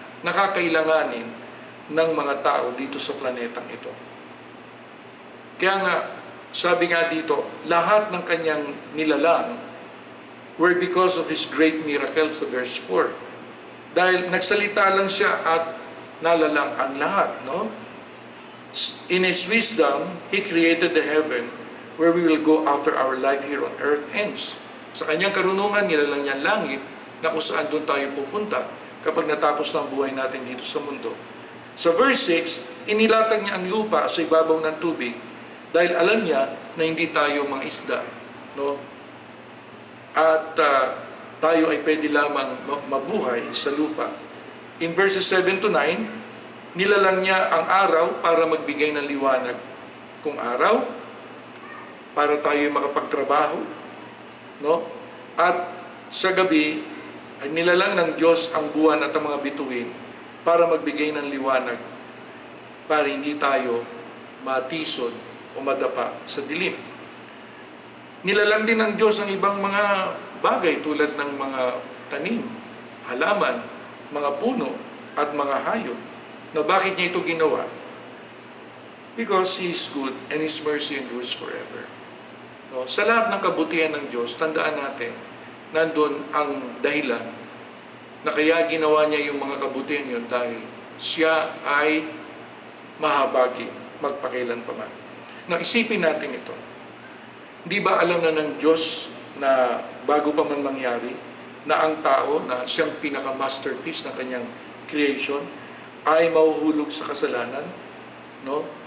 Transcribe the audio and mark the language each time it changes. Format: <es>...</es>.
<tl>Nakakailanganin ng mga tao dito sa planetang ito. Kaya nga, sabi nga dito, lahat ng kanyang nilalang</tl> <en>were because of His great miracles</en> <tl>sa verse 4. Dahil nagsalita lang siya at nalalang ang lahat, no?</tl> <en>In His wisdom, He created the heaven where we will go after our life here on earth ends.</en> <tl>Sa kanyang karunungan, nilalang niya ang langit na kung saan doon tayo pupunta kapag natapos ng buhay natin dito sa mundo. Sa verse 6, inilatag niya ang lupa sa ibabaw ng tubig dahil alam niya na hindi tayo mga isda, no? At tayo ay pwede lamang mabuhay sa lupa.</tl> <en>In verses 7 to 9,</en> <tl>nilalang niya ang araw para magbigay ng liwanag. Kung araw, para tayo makapagtrabaho, no? At sa gabi, ay nilalang ng Diyos ang buwan at ang mga bituin para magbigay ng liwanag, para hindi tayo matisod o madapa sa dilim. Nilalang din ng Diyos ang ibang mga bagay tulad ng mga tanim, halaman, mga puno at mga hayop. Na bakit niya ito ginawa?</tl> <en>Because He is good and His mercy endures forever.</en> <tl>No? Sa lahat ng kabutihan ng Diyos, tandaan natin, nandun ang dahilan na kaya ginawa niya yung mga kabutihan yun dahil siya ay mahabagi, magpakailanpaman. Now, isipin natin ito. Di ba alam na ng Diyos na bago pa man mangyari, na ang tao na siyang pinaka-masterpiece ng kanyang creation ay mahuhulog sa kasalanan? No?</tl>